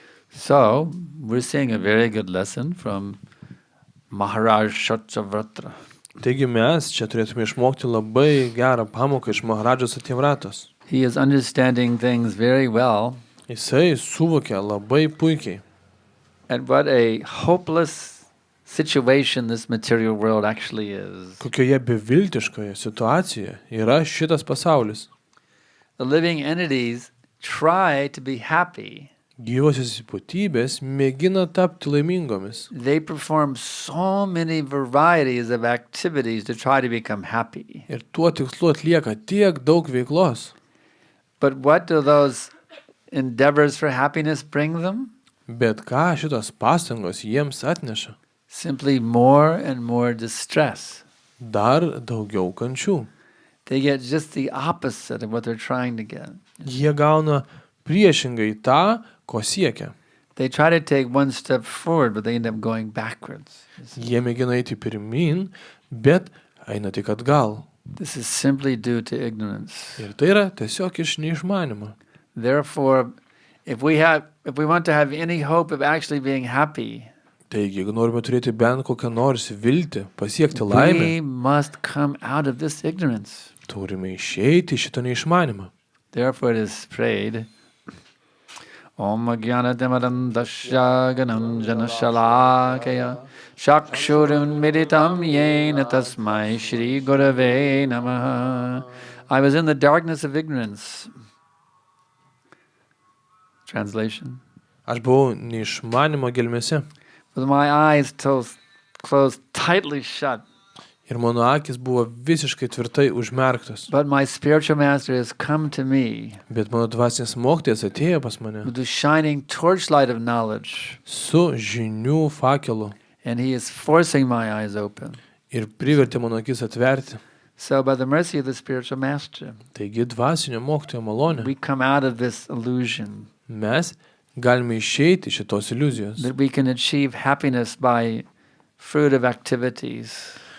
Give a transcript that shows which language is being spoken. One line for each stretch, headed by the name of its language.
English: So, we're seeing a very good lesson from Maharaj Shatavratra.
Lithuanian: Taigi mes čia turėtume išmokti labai gerą pamoką iš Maharadžos Satyavratos.
English: He is understanding things very well.
Lithuanian: Jisai suvokia labai puikiai,
English: And what a hopeless situation this material world actually is.
Lithuanian: kokioje beviltiškoje situacijoje yra šitas pasaulis.
English: The living entities try to be happy.
Lithuanian: Gyvosios būtybės mėgina tapti laimingomis.
English: They perform so many varieties of activities to try to become happy.
Lithuanian: Ir tuo tikslu atlieka tiek daug veiklos.
English: But what do those endeavors for happiness bring them?
Lithuanian: Bet ką šitos pastangos jiems atneša?
English: Simply more and more distress.
Lithuanian: Dar daugiau kančių.
English: They get just the opposite of what they're trying to get.
Lithuanian: Jie gauna priešingai tą, ko siekia.
English: They try to take one step forward, but they end up going backwards.
Lithuanian: Jie mėgina eiti pirmin, bet eina tik atgal.
English: This is simply due to ignorance.
Lithuanian: Ir tai yra tiesiog iš neišmanimo.
English: Therefore, if we want to have any hope of actually being happy,
Lithuanian: Taigi, jeigu norime turėti bent kokią nors viltį, pasiekti laimę,
English: we must come out of this ignorance.
Lithuanian: turime išeiti iš šito neišmanimą.
English: Therefore it is prayed,
Sanskrit: Om Jnanatimadam Dasya Ganam Janashalakaya Shakshurun Meditam Yena Tasmai Shri Gurave Namaha.
English: I was in the darkness of ignorance. Translation.
Lithuanian: Aš buvau neišmanimo gelmėse
English: With my eyes closed tightly shut.
Lithuanian: ir mano akis buvo visiškai tvirtai užmerktos.
English: But my spiritual master has come to me
Lithuanian: Bet mano dvasinis mokytojas atėjo pas mane
English: with the shining torchlight of knowledge,
Lithuanian: su žinių fakelu
English: and he is forcing my eyes open.
Lithuanian: ir privertė mano akis atverti.
English: So by the mercy of the spiritual master,
Lithuanian: Taigi dvasinio mokytojo malonė
English: we come out of this illusion
Lithuanian: mes galime išeiti iš šitos iliuzijos.
English: that we can achieve happiness by fruit of activities